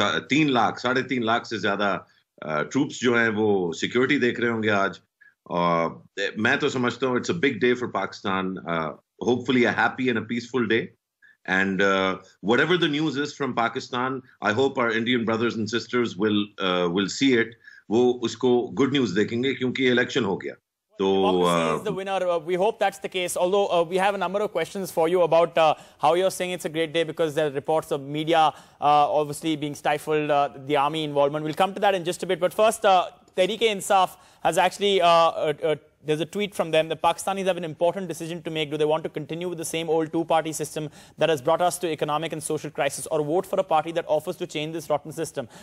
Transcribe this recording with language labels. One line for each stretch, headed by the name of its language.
Urdu: 3 لاکھ 3.5 لاکھ سے زیادہ ٹروپس جو ہیں وہ سیکیورٹی دیکھ رہے ہوں گے آج. میں تو سمجھتا ہوں
English: it's a big day for Pakistan, hopefully a happy and a peaceful day. And whatever the news is from Pakistan, I hope our Indian brothers and sisters will see it.
Urdu: وہ اس کو
English: good news
Urdu: دیکھیں گے کیونکہ election ہو گیا.
English: Democracy is the winner. We hope that's the case. Although we have a number of questions for you about how you're saying it's a great day because there are reports of media obviously being stifled, the army involvement. We'll come to that in just a bit. But first, Tehreek-e-Insaf has actually, there's a tweet from them. The Pakistanis have an important decision to make. Do they want to continue with the same old two-party system that has brought us to economic and social crisis, or vote for a party that offers to change this rotten system?